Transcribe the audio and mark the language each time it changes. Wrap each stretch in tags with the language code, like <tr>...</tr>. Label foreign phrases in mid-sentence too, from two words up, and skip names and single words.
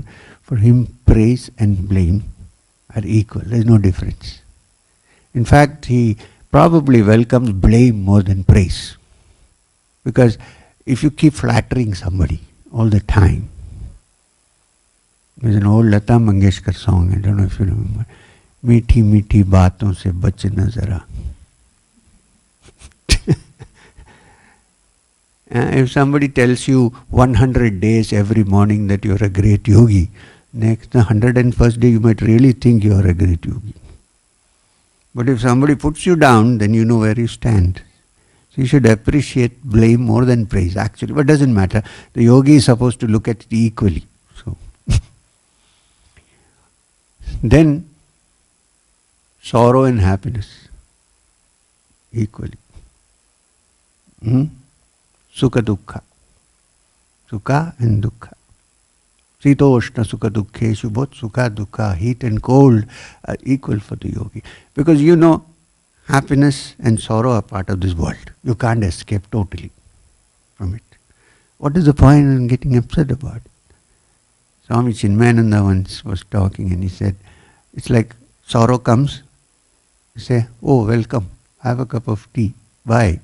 <en>For him, praise and blame are equal. There is no difference. In fact, he probably welcomes blame more than praise. Because if you keep flattering somebody all the time, there's an old Lata Mangeshkar song, I don't know if you remember,</en> <hi>मीठी मीठी बातों से बचना ज़रा.</hi> <en>If somebody tells you 100 days every morning that you're a great yogi, next the 101st day you might really think you're a great yogi. But if somebody puts you down, then you know where you stand. So you should appreciate blame more than praise, actually. But it doesn't matter. The yogi is supposed to look at it equally. So then sorrow and happiness equally.</en> <sa>सुख दुःख. Sukha and dukkha. शीतोष्ण सुख दुःखेषु, both सुख दुःख,</sa> <en>heat and cold, are equal for the yogi. Because happiness and sorrow are part of this world. You can't escape totally from it. What is the point in getting upset about it? Swami Chinmayananda once was talking and he said, it's like sorrow comes, you say, oh, welcome, have a cup of tea, bye.</en>